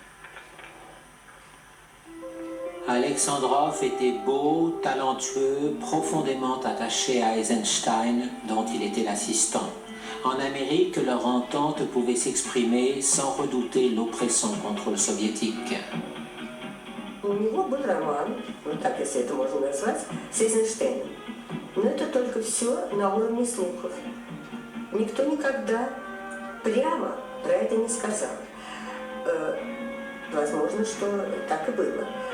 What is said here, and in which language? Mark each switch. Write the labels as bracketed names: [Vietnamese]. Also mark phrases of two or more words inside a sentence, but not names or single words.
[French] Alexandrov était beau, talentueux, profondément attaché à Eisenstein, dont il était l'assistant. En Amérique, leur entente pouvait s'exprimer sans redouter l'oppression contrôle soviétique. [Russian] У него был роман, ну так если это можно назвать, с Эйзенштейном. Но это только все на уровне слухов. Никто никогда прямо про это не сказал. Возможно, что так и было.